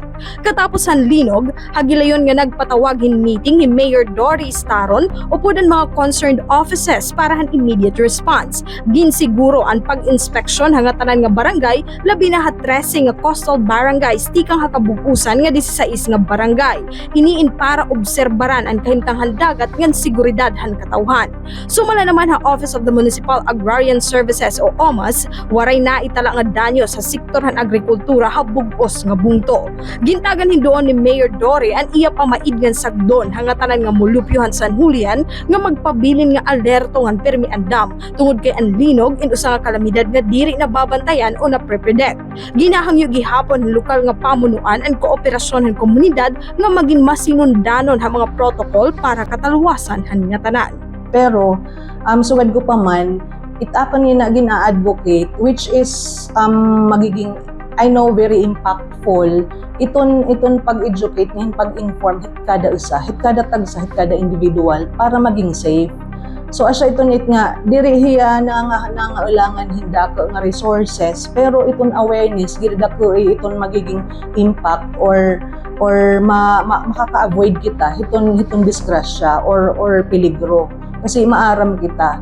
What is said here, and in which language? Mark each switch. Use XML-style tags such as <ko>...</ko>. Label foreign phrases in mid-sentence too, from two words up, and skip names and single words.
<war>Katapos han linog, hagilayon nga nagpatawag hin meeting ni Mayor Dory Staron upudan mga</war> <en>concerned offices</en> <war>para han</war> <en>immediate response.</en> <war>Ginsiguro ang pag-inspeksyon hanga tanan nga barangay labi na ha 13 nga coastal barangays tikang hakabugusan nga 16 nga barangay. Iniin para obserbaran ang kahimtang dagat ngan seguridad han katawhan. Sumala naman ha Office of the Municipal Agrarian Services o OMAS, waray na itala nga danyo sa sektor han agrikultura ha bugos nga bungto. Gintagan hindoon ni Mayor Dory ang iya pamaidngan sagdon hanga tanan nga mulupyohan San Julian nga magpabilin nga alerto ngan permi andam tungod kay ang linog in usa nga kalamidad nga diri na babantayan o na pre-predict. Ginahangyo gihapon lokal nga pamunuan ang kooperasyon han komunidad nga maging masinundanon ha mga protocol para kataluwasan han nga tanan. Pero sugad ko pa man it akon nga gina-advocate</war> <en>which is</en> <war>magiging</war> <en>I know very impactful</en> <war>iton pag-educate ngayon pag-inform hit kada usa hit kada tagsa hit kada individual para maging safe. So asya iton nga diri hiya na nga ulangan hinda ka nga resources pero iton awareness gid ko iton magiging impact or makaka-avoid kita hiton disgrasya or peligro kasi maaram kita.</war>